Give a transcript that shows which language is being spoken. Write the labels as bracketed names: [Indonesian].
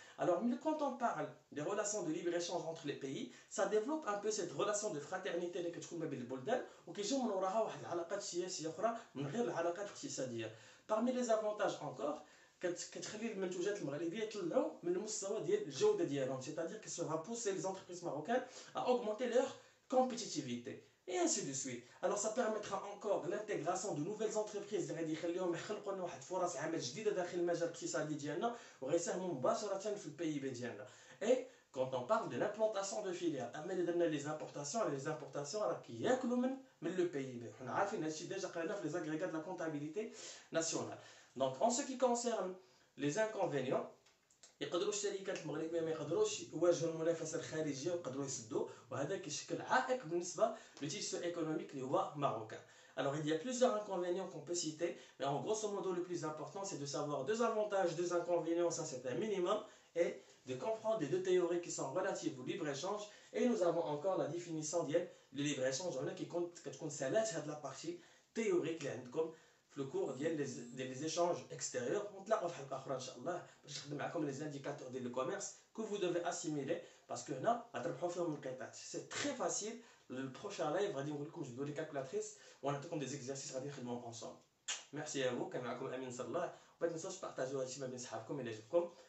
[French] Alors, quand on parle des relations de libre-échange entre les pays, ça développe un peu cette relation de fraternité [Arabic] اللي كتكون ما بين البلدان وكيجيو من وراها واحد العلاقات سياسيه اخرى من غير العلاقات الاقتصاديه. [French] Parmi les avantages encore, [Arabic] كتخلي المنتوجات المغربيه يطلعوا من المستوى ديال الجوده ديالهم, [French] c'est-à-dire que ça va pousser les entreprises marocaines à augmenter leur compétitivité. Et ainsi de suite. Alors ça permettra encore l'intégration de nouvelles entreprises [Arabic] اللي غادي يخليهم يخلقوا لنا واحد فرص عمل جديده داخل المجال الاقتصادي ديالنا وغيساهموا مباشره في البي بي ديالنا. [French] Et quand on parle de l'implantation de filières, [Arabic] اما اللي درنا [French] les importations [Arabic] راه كياكلوا من [French] le PIB. [Arabic] حنا عارفين هادشي ديجا قريناه في [French] les agrégats de la comptabilité nationale. Donc en ce qui concerne les inconvénients, [Arabic] يقدروا الشركات المغربيه ما يقدروش يواجهوا المنافسه الخارجيه ويقدروا يسدوا, وهذا كيشكل عائق بالنسبه للتيسو ايكونوميك اللي هو ماروكان. [French] Alors il y a plusieurs inconvénients qu'on peut citer, mais en grosso modo le plus important c'est de savoir deux avantages, deux inconvénients, ça c'est un minimum, et de comprendre les deux théories qui sont relatives au libre-échange. Et nous avons encore la définition du libre-échange qui compte c'est la partie théorique [Arabic] اللي عندكم في [French] le cours des échanges extérieurs. [Arabic] On تلاقوا في حلقه اخرى ان شاء الله باش نخدم معكم [French] les indicateurs du commerce que vous devez assimiler parce que [Arabic] هنا غتربحوا فيهم القطاعات. [French] C'est très facile. Le prochain live [Arabic] غادي نقول لكم جبدوا لي كالكولاتريس ونعطيكم [French] des exercices [Arabic] غادي نخدموهم ensemble. ميرسي [French] à vous, [Arabic] كان معكم امين نصر الله. وما تنسوش بارطاجيو هادشي ما بين صحابكم الى عجبكم.